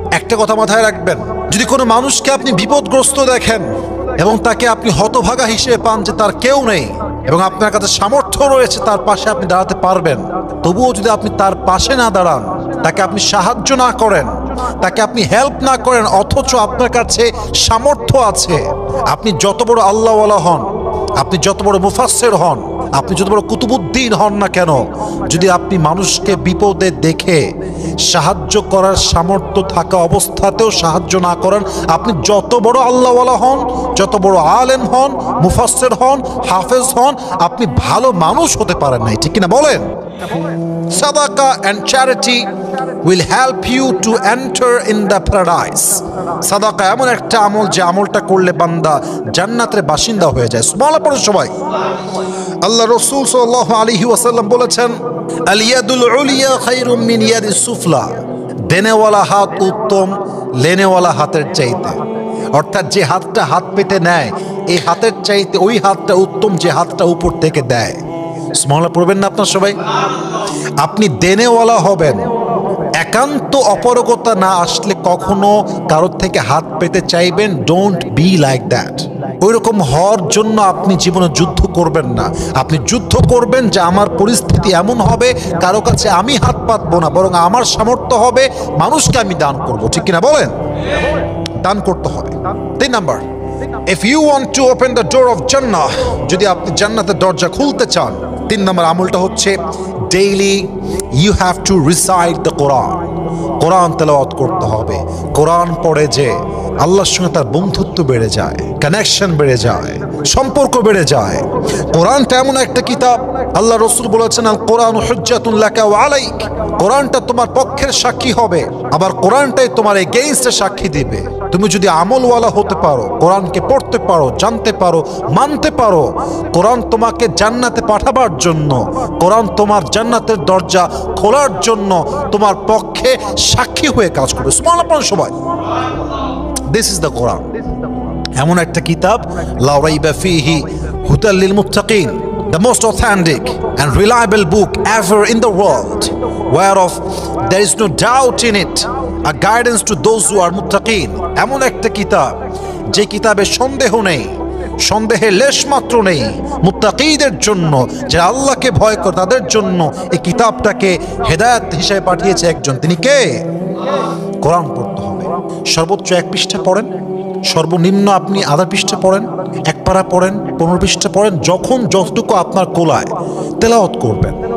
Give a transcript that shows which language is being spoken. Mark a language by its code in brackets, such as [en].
[bn] একটা কথা মাথায় রাখবেন, যদি কোনো মানুষকে আপনি বিপদগ্রস্ত দেখেন এবং তাকে আপনি হতভাগা হিসেবে পান যে তার কেউ নেই এবং আপনার কাছে সামর্থ্য রয়েছে তার পাশে আপনি দাঁড়াতে পারবেন, তবুও যদি আপনি তার পাশে না দাঁড়ান, তাকে আপনি সাহায্য না করেন, তাকে আপনি হেল্প না করেন, অথচ আপনার কাছে সামর্থ্য আছে, আপনি যত বড় আল্লাহওয়ালা হন, আপনি যত বড় মুফাসসির হন, আপনি যত বড় কুতুবুদ্দিন হন না কেন, যদি আপনি মানুষকে বিপদে দেখে সাহায্য করার সামর্থ্য থাকা অবস্থাতেও সাহায্য না করেন, আপনি যত বড় আল্লাহওয়ালা হন, যত বড় আলেম হন, মুফাসসির হন, হাফেজ হন, আপনি ভালো মানুষ হতে পারেন নাই, ঠিক কিনা বলেন? [en] Sadaqah and charity will help you to enter in the paradise. [bn] সাদাকা এমন একটা আমল যে আমলটা করলে বান্দা জান্নাতের বাসিন্দা হয়ে যায়। সুবহানাল্লাহ পড়ুন সবাই। আল্লাহ রাসূল সাল্লাল্লাহু আলাইহি ওয়াসাল্লাম বলেছেন, [ar] আল ইয়াদুল উলিয়া খায়রুম মিন ইয়াদিস সুফলা। [bn] দেনেওয়ালা হাত উত্তম লেনেওয়ালা হাতের চাইতে। অর্থাৎ যে হাতটা হাত পেতে নেয় এই হাতের চাইতে ওই হাতটা উত্তম যে হাতটা উপর থেকে দেয়। সুবহানাল্লাহ পড়বেন না আপনার সবাই? আপনি দেনেওয়ালা হবেন, একান্ত অপারগতা না আসলে কখনো কারোর থেকে হাত পেতে চাইবেন। [en] Don't be like that. [bn] ওই রকম হওয়ার জন্য আপনি জীবনে যুদ্ধ করবেন না। আপনি যুদ্ধ করবেন যে আমার পরিস্থিতি এমন হবে কারো কাছে আমি হাত পাতবো না, বরং আমার সামর্থ্য হবে মানুষকে আমি দান করব, ঠিক কিনা বলেন? দান করতে হবে। [en] 3 number, if you want to open the door of Jannah, [bn] যদি আপনি জান্নাতের দরজা খুলতে চান, 3 নম্বর আমলটা হচ্ছে daily [en] you have to recite the Quran. [bn] কোরআন তেলাওয়াত করতে হবে। কোরআন পড়ে যে আল্লাহর সঙ্গে তার বন্ধুত্ব বেড়ে যায়, কানেকশন বেড়ে যায়, সম্পর্ক বেড়ে যায়। কোরআনটা এমন একটা কিতাব, আল্লাহ রাসূল বলেছেন, [ar] আল কোরআন হুজ্জাতুন লাকা ওয়া আলাইক। [bn] কোরআনটা তোমার পক্ষের সাক্ষী হবে, আবার কোরআনটাই তোমার এগেইনস্টে সাক্ষী দিবে। তুমি যদি আমলওয়ালা হতে পারো, কোরআনকে পড়তে পারো, জানতে পারো, মানতে পারো, কোরআন তোমাকে জান্নাতে পাঠাবার জন্য, কোরআন তোমার জান্নাতের দরজা খোলার জন্য তোমার পক্ষে সাক্ষী হয়ে কাজ করবে। সুবহানাল্লাহ সবাই। [en] this is the Quran, [bn] এমন একটা কিতাব, [ar] লা রাইবা ফিহি হুদাল লিল মুত্তাকিন, [en] the most authentic and reliable book ever in the world, whereof there is no doubt in it, a guidance to those who are muttaqin. [bn] এমন একটা কিতাব যে কিতাবে সন্দেহ নেই, সন্দেহের লেশ মাত্র নেই। মুত্তাকিদের জন্য, যারা আল্লাহকে ভয় করে তাদের জন্য এই কিতাবটাকে হেদায়েত হিসেবে পাঠিয়েছে একজন, তিনি কে? কোরআন পড়তে হবে। সর্বোচ্চ 1 পৃষ্ঠা পড়েন, সর্বনিম্ন আপনি আধা পৃষ্ঠা পড়েন, 1 পারা পড়েন, 15 পৃষ্ঠা পড়েন, যখন যতটুকু আপনার কোলায় তেলাওয়াত করবেন।